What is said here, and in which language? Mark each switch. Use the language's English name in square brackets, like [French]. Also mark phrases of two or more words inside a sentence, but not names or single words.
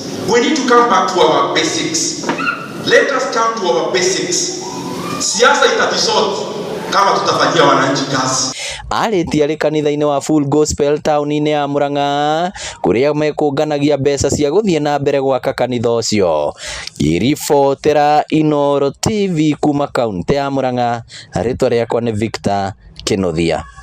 [English] We need to come back to our basics. Let us come to our basics. [Swahili] Siasa itatisort kama tutafanyia wananchi kazi. [Kikuyu] Arĩtie arĩ kanitha-inĩ wa Full Gospel taũni-inĩ ya Mũrang'a kũrĩa mekũnganagia mbeca cia gũthiĩ na mbere gwaka kanitha ũcio. Iribotera Inooro TV kuma kaunti ya Mũrang'a, rĩtwa rĩakwa nĩ Victor Kĩnuthia.